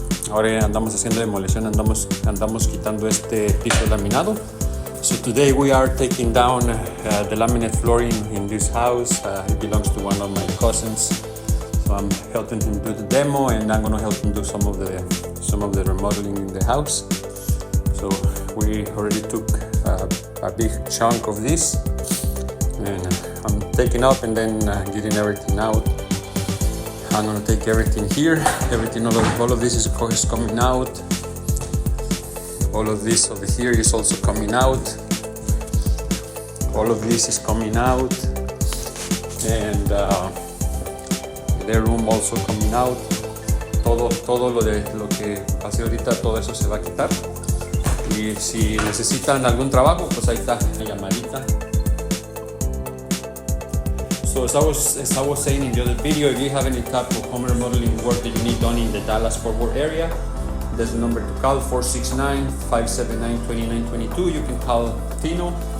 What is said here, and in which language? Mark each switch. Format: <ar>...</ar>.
<es>Ahora andamos haciendo demolición, andamos quitando este piso laminado.</es> <en>So today we are taking down the laminate flooring in this house. It belongs to one of my cousins. So I'm helping him do the demo, and I'm gonna help him do some of the remodeling in the house. So we already took a big chunk of this, and I'm taking up and then getting everything out. I'm gonna take everything here. All of this is coming out. All of this over here is also coming out. All of this is coming out, and the room also coming out.</en> <es>Todo lo que pasé ahorita, todo eso se va a quitar. Y si necesitan algún trabajo, pues ahí está la llamadita.</es> <en>So as I was saying in the other video, if you have any type of home remodeling work that you need done in the Dallas-Fort Worth area, there's a number to call, 469-579-2922. You can call Tino.</en>